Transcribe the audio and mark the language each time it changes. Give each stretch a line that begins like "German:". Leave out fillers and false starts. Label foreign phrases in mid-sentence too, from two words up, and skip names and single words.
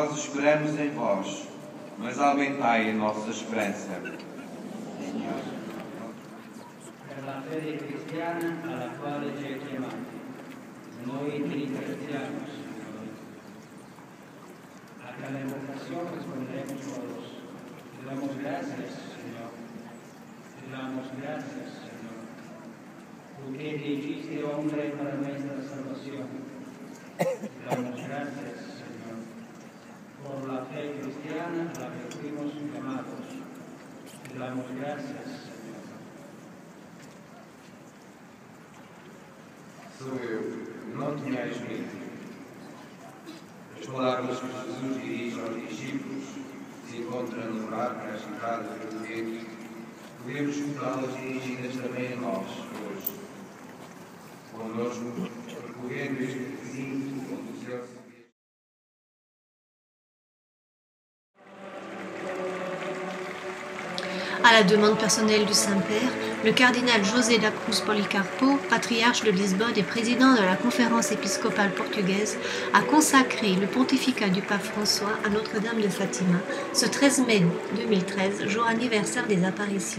Portuguese: esperamos em vós, mas aumentai a nossa esperança. Senhor.
Italian: Per la fede cristiana alla quale ci hai chiamati, noi ti ringraziamo, Signore.
Spanish: A cada invocación respondemos todos. Te damos gracias, Señor. Te damos gracias, Señor. Porque te hiciste hombre para nuestra salvación. Te damos gracias, Señor. Por la fe cristiana a la que fuimos llamados. Te damos gracias, Señor.
Portuguese: Sou eu, não tenhais medo. As palavras que Jesus dirige aos discípulos se encontram no barco agitado pelo vento. Podemos escutá-las dirigidas também a nós, hoje. Conosco, percorrendo este recinto onde o céu se
French: À la demande personnelle du Saint-Père, le cardinal José da Cruz Policarpo, patriarche de Lisbonne et président de la conférence épiscopale portugaise, a consacré le pontificat du pape François à Notre-Dame de Fatima ce 13 mai 2013, jour anniversaire des apparitions.